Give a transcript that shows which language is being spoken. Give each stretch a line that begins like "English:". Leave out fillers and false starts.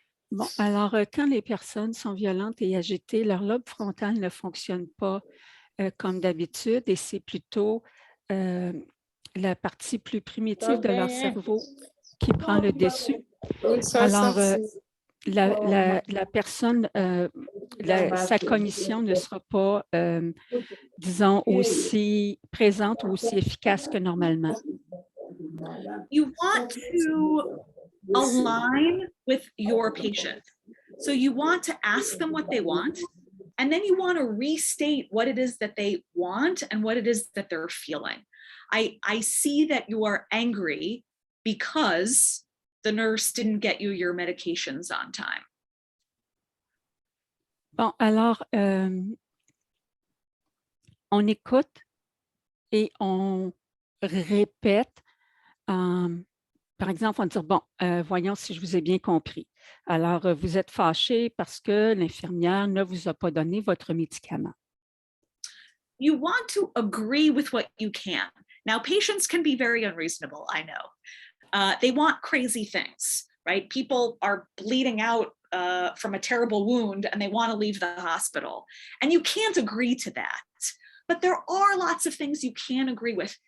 French: Bon, alors, quand les personnes sont violentes et agitées, leur lobe frontal ne fonctionne pas comme d'habitude et c'est plutôt la partie plus primitive de leur cerveau qui prend le dessus. Alors, la personne, sa cognition ne sera pas, disons, aussi présente ou aussi efficace que normalement.
English: You want to align with your patient. So you want to ask them what they want, And then you want to restate what it is that they want and what it is that they're feeling. I see that you are angry because the nurse didn't get you your medications on time.
French: Bon, alors, on écoute et on répète. Par exemple, on va dire, bon, voyons si je vous ai bien compris. Alors, vous êtes fâché parce que l'infirmière ne vous a pas donné votre médicament.
English: You want to agree with what you can. Now, patients can be very unreasonable, I know. They want crazy things, right? People are bleeding out from a terrible wound and they want to leave the hospital. And you can't agree to that. But there are lots of things you can agree with.